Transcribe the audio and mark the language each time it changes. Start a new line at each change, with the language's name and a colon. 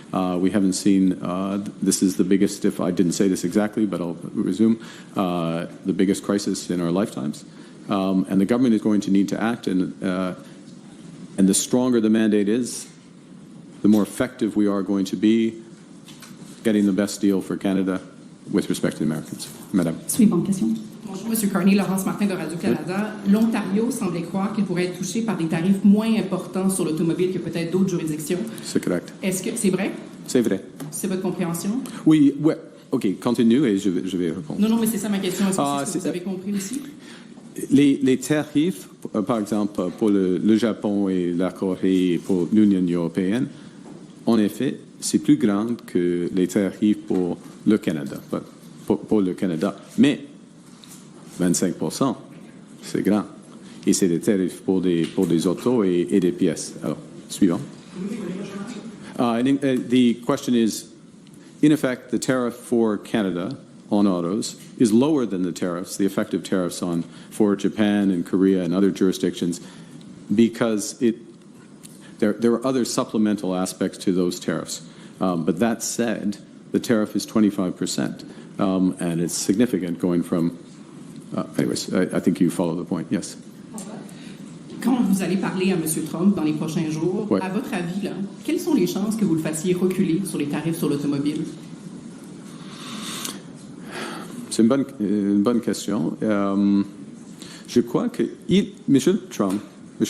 English: We haven't seen, this is the biggest, if I didn't say this exactly, but I'll resume, the biggest crisis in our lifetimes. And the government is going to need to act, and the stronger the mandate is, the more effective we are going to be getting the best deal for Canada with respect to the Americans.
French: Madame. Suivante question. Bonjour, M. Carney. Laurence Martin de Radio-Canada. L'Ontario semblait croire qu'il pourrait être touché par des tarifs moins importants sur l'automobile que peut-être d'autres juridictions. C'est correct. Est-ce que c'est vrai? C'est vrai. C'est votre compréhension? Oui, ouais. OK, continue et je vais répondre. Non, mais c'est ça ma question. Est-ce que c'est ce que vous avez compris aussi? Les tarifs, par exemple, pour le Japon et la Corée et pour l'Union européenne, en effet, c'est plus grand que les tarifs pour le Canada. Pour le Canada. Mais 25%, c'est grand. Et c'est des tarifs pour des autos et des pièces. Alors, suivant.
English: The question is, in effect, the tariff for Canada on autos is lower than the effective tariffs for Japan and Korea and other jurisdictions, because there are other supplemental aspects to those tariffs. But that said, the tariff is 25%, and it's significant going from. Anyways, I think you follow the point. Yes.
French: Quand vous allez parler à M. Trump dans les prochains jours, ouais. À votre avis, là, quelles sont les chances que vous le fassiez reculer sur les tarifs sur l'automobile? C'est une bonne question. Je crois que M. Trump, M.